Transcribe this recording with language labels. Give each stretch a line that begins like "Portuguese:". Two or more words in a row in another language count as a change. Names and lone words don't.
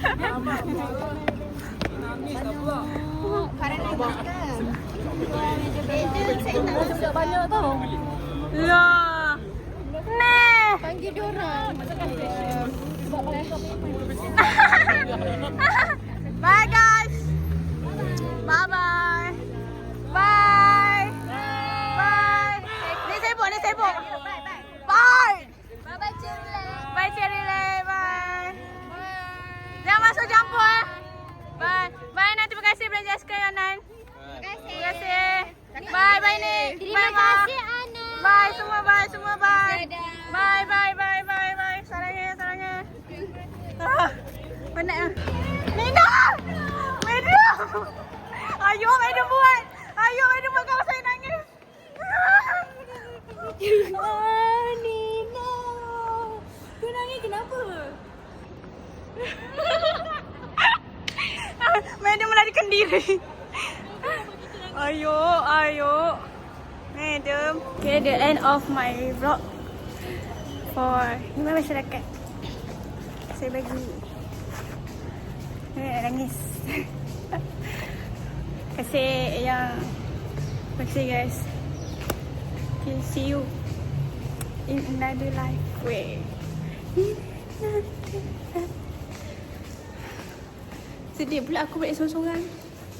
Malay: Saya tak suka banyak tau. Lah. Nah. Panggil diorang.
English: Bye guys. Bye. Bye.
Malay: Ni sibuk. Bye.
English: Bye-bye Cirle. Bye Cerile. Bye.
Malay: Jangan masuk campur Bye.
English: Bye Nan.
Malay: Terima kasih belanja aiskrim Nan. Terima kasih. Bye ni. Terima kasih Ana. Bye semua bye. Dadah. Bye. Sarangnya. Penat ah. Nina! Madam! Ayo Madam buat kalau saya nangis. Nina. Kau nangis kenapa? Madam melarikan diri. Ayo. Madam.
English: Okay, the end of my vlog for Hima Masyarakat.
Malay: Saya bagi nangis. Terima kasih guys.
English: Okay, see you in another life way.
Malay: Sedih pula aku balik sorang-sorang.